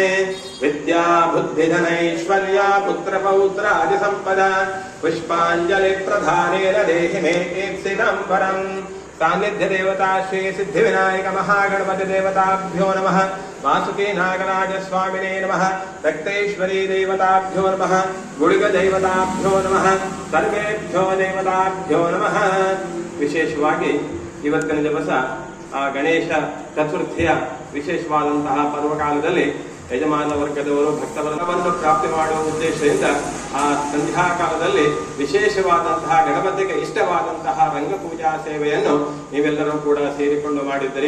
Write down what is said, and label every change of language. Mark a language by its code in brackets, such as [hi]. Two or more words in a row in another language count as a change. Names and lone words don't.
[sa] विद्या बुद्धिधनैश्वर्या पुत्रपौत्रादि सम्पदा पुष्पाञ्जलि प्रधानेन देहि मे ईप्सितं वरम्. सान्निध्य देवता श्री सिद्धिविनायक महागणपति देवताभ्यो नमः. वासुकी नागराज स्वामिने नमः. रक्तेश्वरी देवताभ्यो नमः. गुडिग देवताभ्यो नमः. सर्वेभ्यो देवताभ्यो नमः. [kn] ವಿಶೇಷವಾಗಿ ಇವತ್ತಿನ ದಿವಸ ಆ ಗಣೇಶ ಚತುರ್ಥಿಯ ವಿಶೇಷವಾದಂತಹ ಪರ್ವಕಾಲದಲ್ಲಿ ಯಜಮಾನ ವರ್ಗದವರು ಭಕ್ತವರ್ಗವನ್ನು ಪ್ರಾಪ್ತಿ ಮಾಡುವ ಉದ್ದೇಶದಿಂದ ಆ ಸಂಧ್ಯಾಕಾಲದಲ್ಲಿ ವಿಶೇಷವಾದಂತಹ ಗಣಪತಿಗೆ ಇಷ್ಟವಾದಂತಹ ರಂಗಪೂಜಾ ಸೇವೆಯನ್ನು ನೀವೆಲ್ಲರೂ ಕೂಡ ಸೇರಿಕೊಂಡು ಮಾಡಿದ್ದೀರಿ.